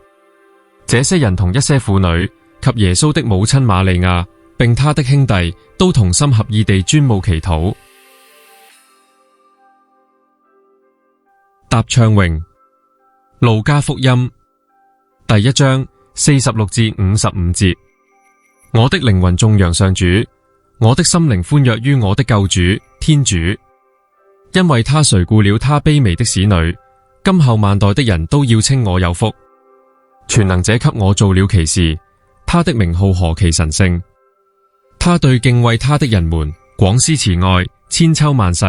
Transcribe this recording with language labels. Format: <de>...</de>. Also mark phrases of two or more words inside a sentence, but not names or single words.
<zh>這些人同一些婦女及耶穌的母親瑪利亞，並他的兄弟，都同心合意地專務祈禱。答唱詠，路加福音第1章46至55節。我的靈魂頌揚上主，我的心靈歡躍於我的救主天主，因為他垂顧了他卑微的使女，今後萬代的人都要稱我有福。全能者給我做了奇事，他的名號何其神聖。他對敬畏他的人們廣施慈愛，千秋萬世。</zh>